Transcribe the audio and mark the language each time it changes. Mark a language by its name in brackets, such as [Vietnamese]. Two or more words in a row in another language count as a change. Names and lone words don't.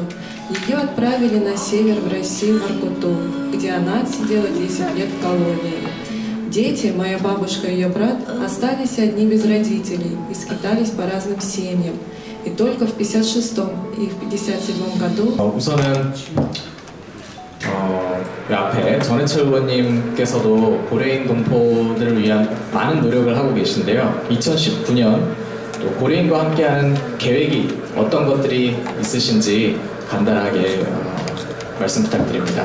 [Russian] Ее отправили на север в Россию, в Воркуту, где она отсидела 10 лет в колонии. Дети, моя бабушка и ее брат, остались одни без родителей и скитались по разным семьям. И только в 1956 и в 1957 году [Korean] 우선은 앞에 전해철 의원님께서도 고려인 동포들을 위한 많은 노력을 하고 계신데요. 2019년 또 고려인과 함께하는 계획이 어떤 것들이 있으신지 간단하게 말씀 부탁드립니다.